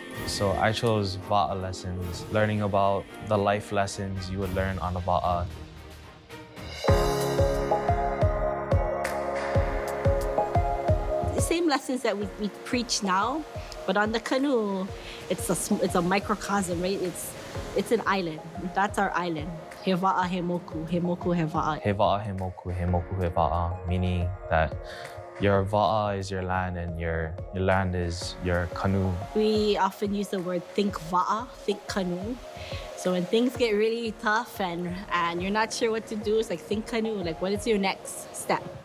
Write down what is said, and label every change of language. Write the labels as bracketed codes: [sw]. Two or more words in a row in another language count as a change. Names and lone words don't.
[en] So I chose va'a lessons, learning about the life lessons you would learn on a va'a. The same lessons that we preach now, but on the canoe, it's a microcosm, right? It's an island. That's our island. [ty] He va'a, he moku, he moku, he va'a. He va'a, he moku, he moku, he va'a, [en] meaning that your va'a is your land and your land is your canoe. We often use the word think va'a, think canoe. So when things get really tough and you're not sure what to do, it's like think canoe, like what is your next step?